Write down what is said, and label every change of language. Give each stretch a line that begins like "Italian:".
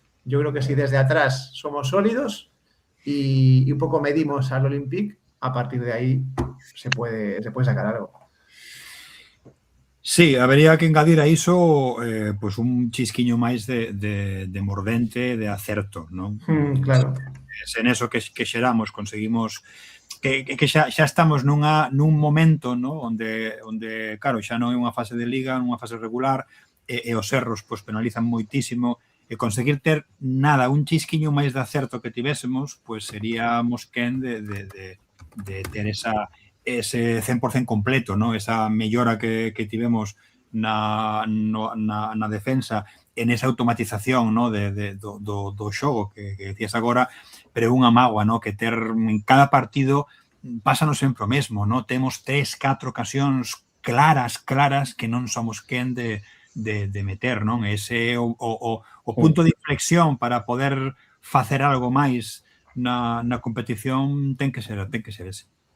Spanish: Yo creo que si desde atrás somos sólidos y un poco medimos al Olympique, a partir de ahí se puede sacar algo.
Galician: Sí, habería que engadir a iso pues un chisquiño máis de mordente, de acerto, non? Claro. En eso que xeramos, conseguimos que xa estamos nun momento, ¿no? onde, claro, xa non é unha fase de liga, unha fase regular, e os erros pues, penalizan moitísimo, e conseguir ter nada, un chisquiño máis de acerto que tivésemos, pues seríamos quen de ter ese 100% completo, ¿no? Esa mellora que tivemos na defensa, en esa automatización, ¿no? do xogo que decías agora, pero é unha mágoa, ¿no? Que ter en cada partido pásanos sempre o mesmo, ¿no? Temos 3-4 ocasións claras que non somos quen de meter, non? Ese o punto de inflexión para poder facer algo máis na competición ten que ser ese.